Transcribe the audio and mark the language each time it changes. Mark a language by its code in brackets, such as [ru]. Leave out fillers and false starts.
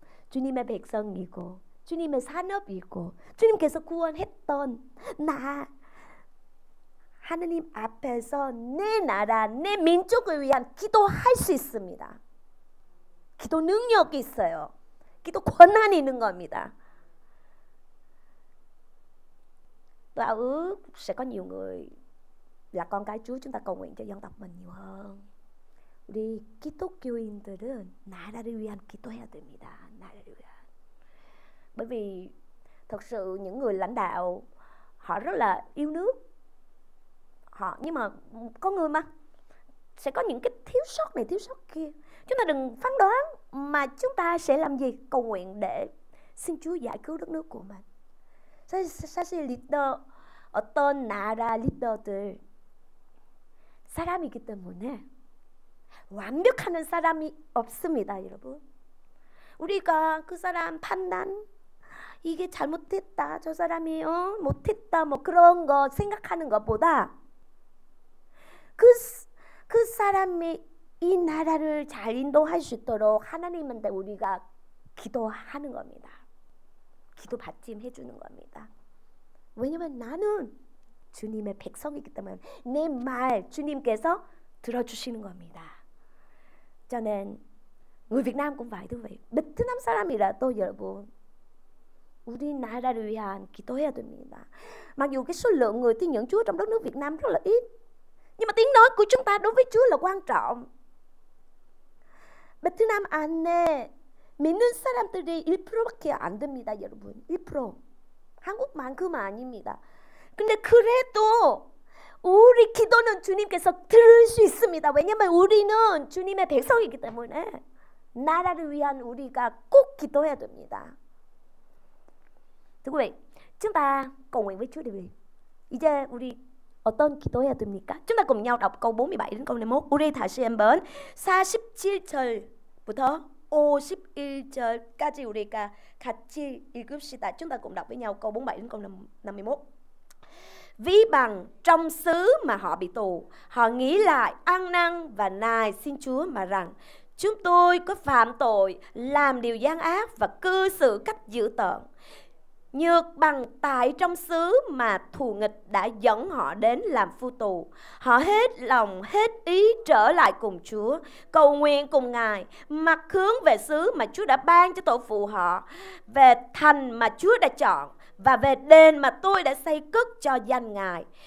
[ko] 주님의 백성이고 주님의 산업이고 주님께서 구원했던 하느님 앞에서 내 나라, 내 민족을 위한 기도할 수 있습니다. 기도 능력이 있어요. 기도 권한이 있는 겁니다. [vi] Tôi ao ước sẽ có nhiều người là con cái Chúa, chúng ta cầu nguyện cho dân tộc mình nhiều hơn. [ko] 우리 기독교인들은 나라를 위한 기도해야 됩니다. 나라를 위한. [vi] Bởi vì thật sự những người lãnh đạo họ rất là yêu nước, họ. Nhưng mà con người mà, sẽ có những cái thiếu sót này thiếu sót kia. Chúng ta đừng phán đoán, mà chúng ta sẽ làm gì? Cầu nguyện để xin Chúa giải cứu đất nước của mình. [ko] 사실 리더, 어떤 나라 리더들 사람이기 때문에 완벽한 사람이 없습니다, 여러분. 우리가 그 사람 판단, 이게 잘못했다, 저 사람이 못했다, 뭐 그런 거 생각하는 것보다 그 사람이 이 나라를 잘 인도할 수 있도록 하나님한테 우리가 기도하는 겁니다. 기도 받침해 주는 겁니다. 왜냐면 나는 주님의 백성이기 때문에 내 말 주님께서 들어주시는 겁니다. [vi] cho nên người Việt Nam cũng vậy thưa quý vị. [ko] 베트남 사람이라도 여러분, 우리나라를 위한 기도해야 됩니다. [vi] Mặc dù cái số lượng người tin nhận Chúa trong đất nước Việt Nam rất là ít, nhưng mà tiếng nói của chúng ta đối với Chúa là quan trọng. [ko] 베트남 안에 믿는 사람들이 1%밖에 안 됩니다, 여러분. 1%. 한국만큼은 아닙니다. 근데 그래도 우리 기도는 주님께서 들을 수 있습니다. 왜냐면 우리는 주님의 백성이기 때문에 나라를 위한 우리가 꼭 기도해야 됩니다. [vi] Thưa quý vị, chúng ta cầu nguyện với Chúa điều gì? [ko] 이제 우리 어떤 기도해야 됩니까? [vi] chúng ta cùng nhau đọc câu 47 đến câu 51. [ko] 우리 다시 한번 47절부터 51절까지 우리가 같이 읽읍시다. [vi] Chúng ta cùng đọc với nhau câu 47 đến câu 51. Ví bằng trong xứ mà họ bị tù, họ nghĩ lại ăn năn và nài xin Chúa mà rằng: chúng tôi có phạm tội, làm điều gian ác và cư xử cách dữ tợn. Nhược bằng tại trong xứ mà thù nghịch đã dẫn họ đến làm phu tù, họ hết lòng hết ý trở lại cùng Chúa, cầu nguyện cùng Ngài, mặt hướng về xứ mà Chúa đã ban cho tổ phụ họ, về thành mà Chúa đã chọn, và về đền mà tôi đã xây cất cho danh Ngài.